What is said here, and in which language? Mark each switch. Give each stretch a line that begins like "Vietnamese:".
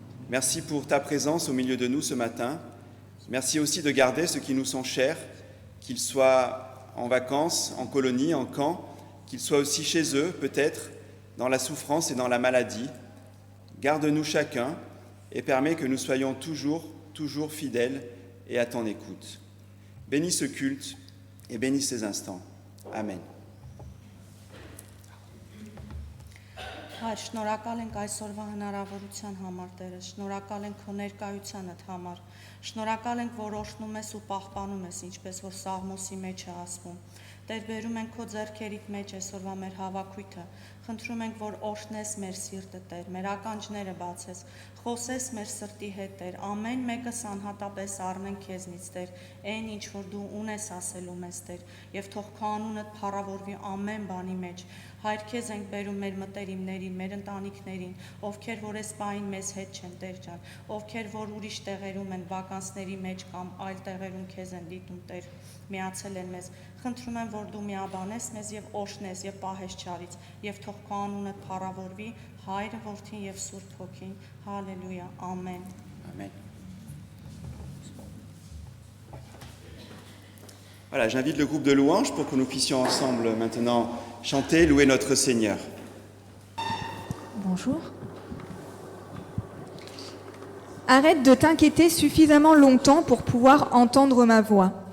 French: Merci pour ta présence au milieu de nous ce matin. Merci aussi de garder ceux qui nous sont chers, qu'ils soient en vacances, en colonie, en camp, qu'ils soient aussi chez eux peut-être, dans la souffrance et dans la maladie. Garde-nous chacun et permets que nous soyons toujours fidèles et à ton écoute. Bénis ce culte et bénis ces instants. Amen.
Armenian: Հայր, շնորհակալ ենք այսօրվա հնարավորության համար, Տերը, շնորհակալ ենք քո ներկայությանդ համար, շնորհակալ ենք, որ օրհնում ես ու պահպանում ես, ինչպես որ Սաղմոսի մեջ է ասվում։ Տեր, բերում ենք քո ձեռքերիդ մեջ այսօրվա մեր հավաքույթը, Խնդրում ենք, որ օրհնես մեր սիրտը, Տեր, մեր ականջները բացես, խոսես մեր սրտի հետ, Տեր, ամեն մեկս անհատապես առնենք քեզնից, Տեր, այն ինչ որ դու ունես ասելու մեզ, Տեր, եւ թող քո անունդ փառավորվի ամեն բանի մեջ։ Հայր, քեզ ենք բերում մեր մտերիմներին, մեր ընտանիքներին, ովքեր որ այս պահին մեզ հետ չեն, Տեր ջան, ովքեր որ ուրիշ տեղերում են, վականսների մեջ կամ այլ տեղերում քեզ են դիտում, Տեր, միացել են մեզ։ Խնդրում եմ, որ դու միաբանես մեզ եւ օրհնես եւ պահես չարից, եւ թող քո անունը փառավորվի, Հայրը, Որդին եւ Սուրբ Հոգին։ Հալելույա, ամեն։
French: Amen. Voilà, j'invite le groupe de louanges pour que nous puissions ensemble maintenant chanter, louer notre Seigneur. Bonjour. Arrête de t'inquiéter suffisamment longtemps pour pouvoir entendre ma voix.